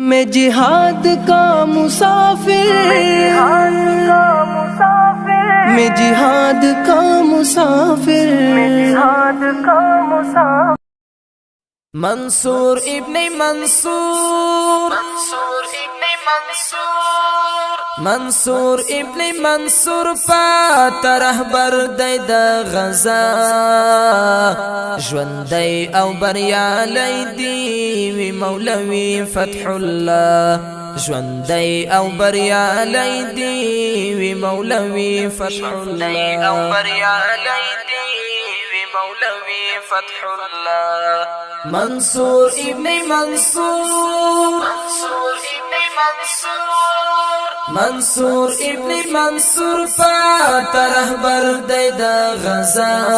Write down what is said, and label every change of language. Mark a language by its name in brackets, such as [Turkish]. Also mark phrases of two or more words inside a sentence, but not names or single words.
[Urdu] میں جہاد کا مسافر، میں جہاد کا مسافر. [Pashto] منصور ابن منصور، منصور ابن منصور پاتا رهبر دی د غزا ژوندی او بریالی دی وی مولوی فتح الله ژوندی او بریالی دی وی مولوی فتح الله او بریالی دی وی مولوی فتح الله منصور ابن منصور، منصور ابن منصور، منصور ابن منصور پاتا رهبر دی د غزا